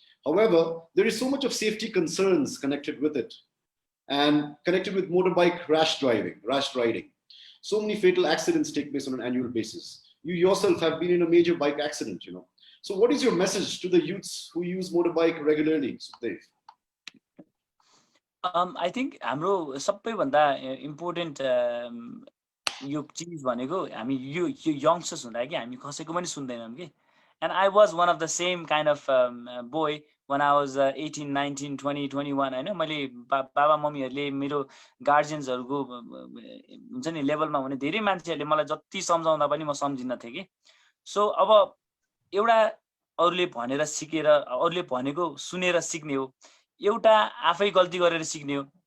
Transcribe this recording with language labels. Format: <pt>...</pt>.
<en>However, there is so much of safety concerns connected with it, and connected with motorbike rash riding. So many fatal accidents take place on an annual basis. You yourself have been in a major bike accident, So what is your message to the youths who use motorbike regularly, Sukadev?</en> <ne>I think हाम्रो सबैभन्दा important यो चीज भनेको हामी यो youngsters हुँदा कि हामी कसैको पनि सुन्दैनौँ कि.</ne> <en>And I was one of the same kind of boy when I was 18, 19, 20, 21 हैन.</en> <ne>मैले बाबा मम्मीहरुले मेरो गार्जियन्सहरुको हुन्छ नि लेभलमा हुने धेरै मान्छेहरुले मलाई जति सम्झाउँदा पनि म सम्झिन्न थिए कि. सो अब एउटा अरूले भनेर सिकेर, अरूले भनेको सुनेर सिक्ने हो, एउटा आफै गल्ती गरेर सिक्ने हो.</ne>